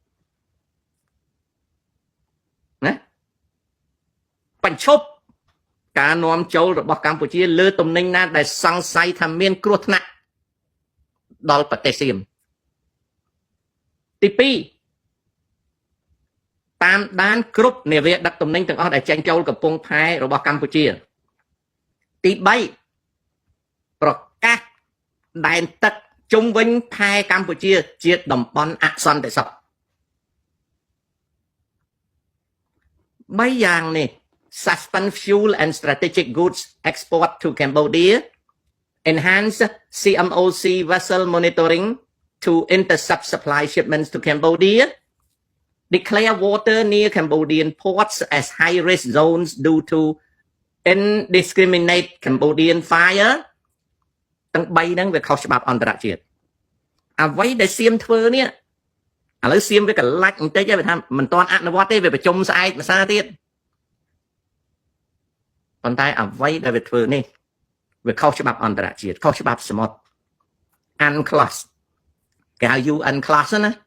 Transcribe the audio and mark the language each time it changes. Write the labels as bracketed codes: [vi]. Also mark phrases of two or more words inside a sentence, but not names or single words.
[km] ណាបញ្ឈប់ការនាំចូលរបស់កម្ពុជាលើទំនិញណាដែលសង្ស័យថាមានគ្រោះថ្នាក់ដល់ប្រទេសសៀមទី2តាមដានគ្រប់នាវាដឹកទំនិញទាំងអស់ដែលចេញចូលកំពង់ផែរបស់កម្ពុជាទី3ប្រកាសដែនទឹកជុំវិញផែកម្ពុជាជាតំបន់អសន្តិសុខ [en] 3យ៉ាងនេះ suspend fuel and strategic goods export to Cambodia, enhance CMOC vessel monitoring to intercept supply shipments to Cambodia, declare water near Cambodian ports as high-risk zones due to indiscriminate Cambodian fire [km] ទាំង3ហ្នឹងវាខុសច្បាប់អន្តរជាតិអ្វីដែលសៀមធ្វើនេះឥឡូវសៀមវាកលាច់បន្តិចទេវាថាមិនទាន់អនុវត្តទេវាប្រជុំស្អែកភាសាទៀត ប៉ុន្តែអ្វីដែលវាធ្វើនេះវាខុសច្បាប់អន្តរជាតិខុសច្បាប់សមុទ្រ UNCLOS គេហៅ UNCLOS ណា